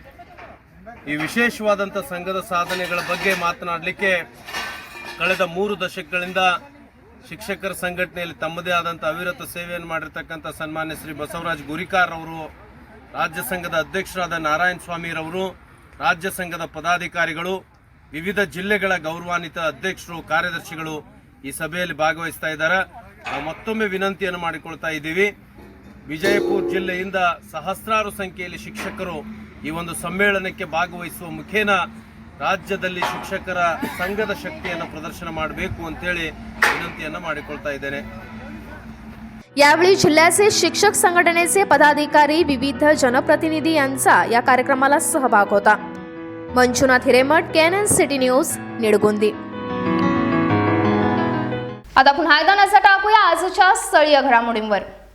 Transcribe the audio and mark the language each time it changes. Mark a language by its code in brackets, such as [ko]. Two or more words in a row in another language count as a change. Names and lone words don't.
[kn] ಈ ವಿಶೇಷವಾದಂಥ ಸಂಘದ ಸಾಧನೆಗಳ ಬಗ್ಗೆ ಮಾತನಾಡಲಿಕ್ಕೆ ಕಳೆದ 3 ದಶಕಗಳಿಂದ ಶಿಕ್ಷಕರ ಸಂಘಟನೆಯಲ್ಲಿ ತಮ್ಮದೇ ಆದಂಥ ಅವಿರತ ಸೇವೆಯನ್ನು ಮಾಡಿರ್ತಕ್ಕಂಥ ಸನ್ಮಾನ್ಯ ಶ್ರೀ ಬಸವರಾಜ್ ಗುರಿಕಾರ್ ಅವರು, ರಾಜ್ಯ ಸಂಘದ ಅಧ್ಯಕ್ಷರಾದ ನಾರಾಯಣ ಸ್ವಾಮಿರವರು, ರಾಜ್ಯ ಸಂಘದ ಪದಾಧಿಕಾರಿಗಳು, ವಿವಿಧ ಜಿಲ್ಲೆಗಳ ಗೌರವಾನ್ವಿತ ಅಧ್ಯಕ್ಷರು, ಕಾರ್ಯದರ್ಶಿಗಳು ಈ ಸಭೆಯಲ್ಲಿ ಭಾಗವಹಿಸ್ತಾ ಇದ್ದಾರೆ. ನಾವು ಮತ್ತೊಮ್ಮೆ ವಿನಂತಿಯನ್ನು ಮಾಡಿಕೊಳ್ತಾ ಇದ್ದೀವಿ, ವಿಜಯಪುರ ಜಿಲ್ಲೆಯಿಂದ ಸಹಸ್ರಾರು ಸಂಖ್ಯೆಯಲ್ಲಿ ಶಿಕ್ಷಕರು ಈ ಒಂದು ಸಮ್ಮೇಳನಕ್ಕೆ ಭಾಗವಹಿಸುವ ಮುಖೇನ ರಾಜ್ಯದಲ್ಲಿ ಶಿಕ್ಷಕರ ಸಂಘದ शक्तीಯನ್ನು प्रदर्शन ಮಾಡಬೇಕು ಅಂತೇಳಿ विनंतीಯನ್ನು ಮಾಡಿಕೊಳ್ತಾ ಇದ್ದೇನೆ. [mr] यावेळी जिल्ह्याचे शिक्षक संघटनेचे पदाधिकारी, विविध जनप्रतिनिधी यांचा या कार्यक्रमाला सहभाग होता. मंजुनाथ हिरेमठ, KNN सिटी न्यूज, निडगुंदी. आता पुन्हा एकदा नजर टाकूया आजच्या स्थळीय घडामोडींवर.